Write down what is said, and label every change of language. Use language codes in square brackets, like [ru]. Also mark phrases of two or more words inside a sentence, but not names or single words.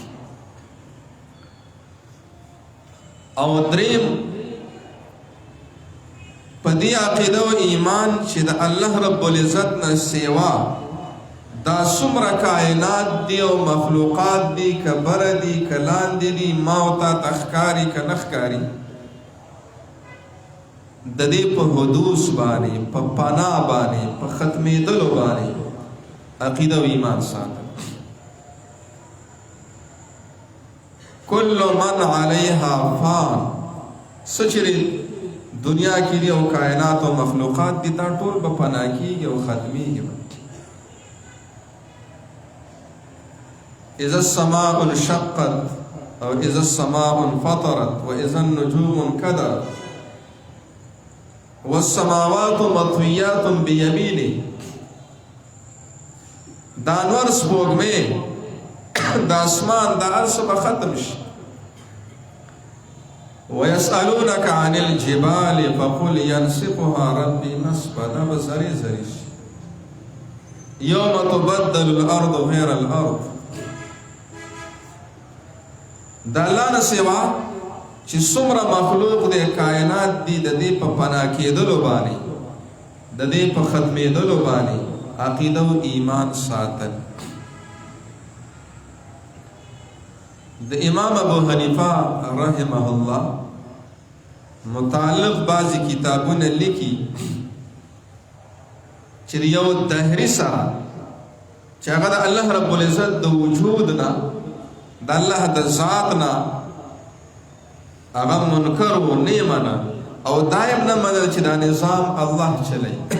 [ps] او دریم په دې عقیده او ایمان چې د [ar] الله رب العزت [ps] نه سیوا دا څومره کائنات دي او مخلوقات دي، که بره دي که لاندې دي، ما او تا ته ښکاري که نه ښکاري، د دې په حدوث باندې، په پناه باندې، په ختمېدلو باندې عقیده او ایمان ساتل. [ar] کل من علیها فان، [ps] څه چې دنیا کې دي او کائنات او مخلوقات دي دا ټول به پناه کېږي او ختمېږي. [ar] اذا السماء انشقت او اذا السماء انفطرت واذا النجوم انكدرت والسماوات مطويات بيمينه، [ps] دا انور سپوږمۍ د اسمان دا هر څه به ختم شي. [ar] ويسألونك عن الجبال فقل ينسفها ربي نسفا، [ps] دا به زری زری شي. [ar] يوم تبدل الارض غير الارض، [ps] د الله نه سوا چې څومره مخلوق د کائنات دي د دې په پناه کېدلو باندې، د دې په ختمېدلو باندې عقیده او ایمان ساتل. د امام ابو حنیفه [ar] رحمه الله [ps] متعلق بعضی کتابونه لیکي چې یو دهري سره چې هغه د [ar] الله رب العزت [ps] د وجود نه، د الله د ذات نه هغه منکر و نه منه او دایم نه منل چې دا نظام الله چلی.